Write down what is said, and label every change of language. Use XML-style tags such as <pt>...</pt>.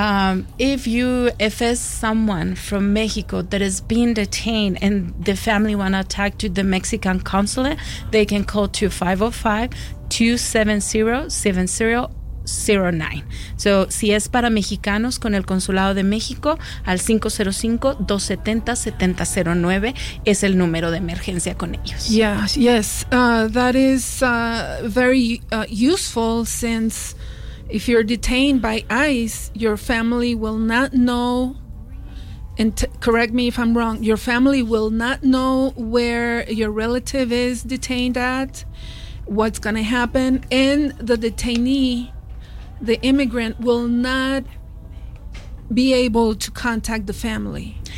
<en>Okay. And if it's someone from Mexico that is being detained and the family want to talk to the Mexican consulate, they can call 205-270-7009.</en> <es>So, si es para mexicanos, con el Consulado de México, al 505-270-7009 es el número de emergencia con ellos.</es> <en>Yeah, yes. That is very useful, since if you're detained by ICE, your family will not know, and correct me if I'm wrong, your family will not know where your relative is detained at, what's going to happen, and the detainee, the immigrant, will not be able to contact the family.</en>